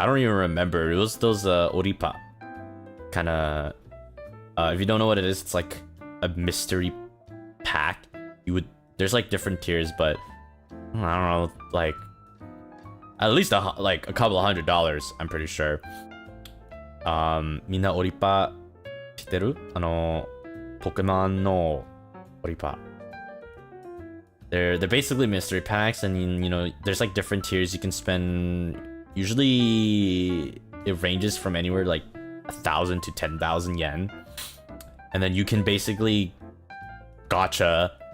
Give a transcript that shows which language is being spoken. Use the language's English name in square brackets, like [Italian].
[English] I don't even remember. It was those Oripa. Kinda... if you don't know what it is, it's like a mystery pack. There's like different tiers, but I don't know, like at least like a couple of $100, I'm pretty sure. [Japanese] みんなオリパ知ってる？ポケモンのオリパ。 [English] They're basically mystery packs, and you know there's like different tiers you can spend. Usually it ranges from anywhere like 1,000 to 10,000 yen, and then you can basically gotcha.